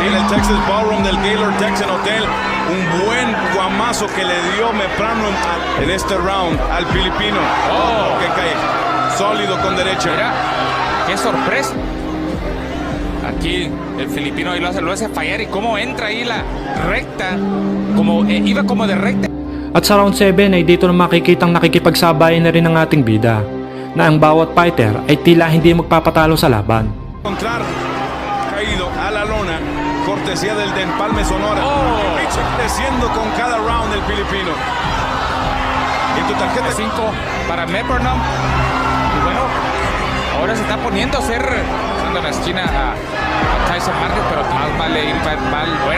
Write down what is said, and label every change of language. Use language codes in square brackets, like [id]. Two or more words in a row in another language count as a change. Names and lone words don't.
[es] En el Texas Ballroom del Gaylord Texan Hotel, un buen guamazo que le dio Meprano en este round al filipino. Que cae sólido con derecha. Mira, qué sorpresa. Aquí el filipino ahí lo hace fallar, y cómo entra ahí la recta, como iba como de recta. [tl] At sa round 7 ay dito na makikitang nakikipagsabayan na rin ang ating bida na ang bawat fighter ay tila hindi magpapatalo sa laban. [es] Encontrar caído a la lona, cortesía del de Empalme Sonora. Richie creciendo con cada round el filipino. Y tu tarjeta 5 para Mepronam. Y bueno, ahora se está poniendo a hacer, dando la esquina a Tyson Márquez, pero más vale ir mal fuera.